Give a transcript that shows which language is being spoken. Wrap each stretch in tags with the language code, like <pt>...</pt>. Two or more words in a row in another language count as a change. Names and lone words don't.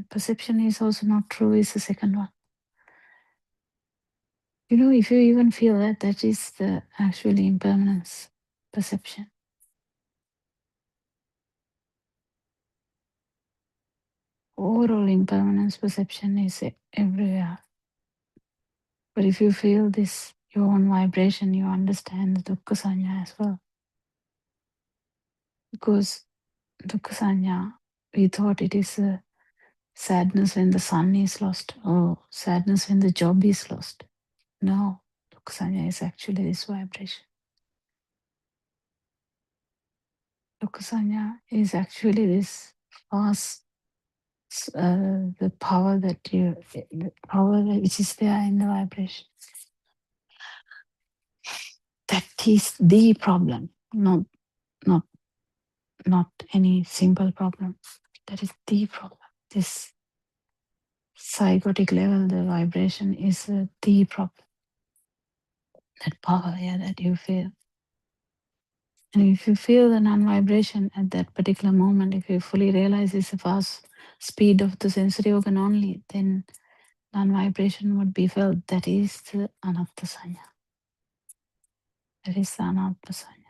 <en>Perception is also not true is the second one. If you even feel that is the actual impermanence perception. Overall impermanence perception is everywhere. But if you feel this, your own vibration, you understand the</en> <pi>dukkha sanya</pi> <en>as well. Because</en> <pi>dukkha sanya,</pi> <en>we thought it is a sadness when the sun is lost or sadness when the job is lost. No,</en> <pi>dukkha sanya</pi> <en>is actually this vibration.</en> <pi>Dukkha sanya</pi> <en>is actually this vast, the power which is there in the vibration. That is the problem, not any simple problem. That is the problem. This psychotic level, the vibration is the problem. That power, that you feel. And if you feel the non-vibration at that particular moment, if you fully realize it's the fast speed of the sensory organ only, then non-vibration would be felt. That is the</en> <pi>anatta sanya.</pi> <en>That is the</en> <pi>anatta sanya.</pi>